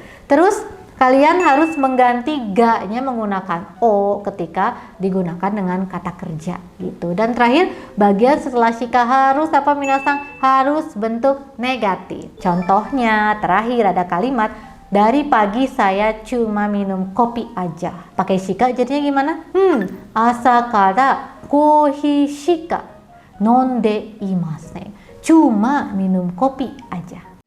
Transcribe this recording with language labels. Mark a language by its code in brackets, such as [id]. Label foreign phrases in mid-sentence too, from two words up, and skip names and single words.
[id] Terus kalian harus mengganti ga-nya menggunakan o ketika digunakan dengan kata kerja gitu. Dan terakhir, bagian setelah shika harus apa minasang? Harus bentuk negatif. Contohnya terakhir ada kalimat, dari pagi saya cuma minum kopi aja. Pakai shika jadinya gimana? [ja] 朝からコーヒーしか飲んでいません. [id] Cuma minum kopi aja.